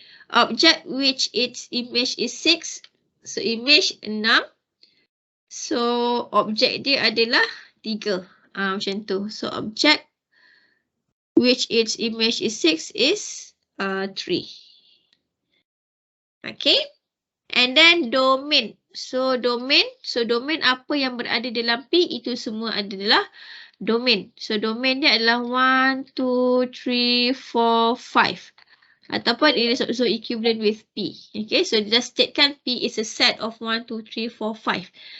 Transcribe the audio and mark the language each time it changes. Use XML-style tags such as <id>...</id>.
<en>Object which its image is 6. So image 6.</en> <ms>So objek dia adalah 3. Macam tu.</ms> <en>So object which its image is 6 is 3. Okay. And then domain.</en> <ms>So domain apa yang berada dalam P itu semua adalah domain. So domain dia adalah 1, 2, 3, 4, 5.</ms> <en>Ataupun it is also equivalent with P. Okay. So just statekan P is a set of 1, 2, 3, 4, 5.</en>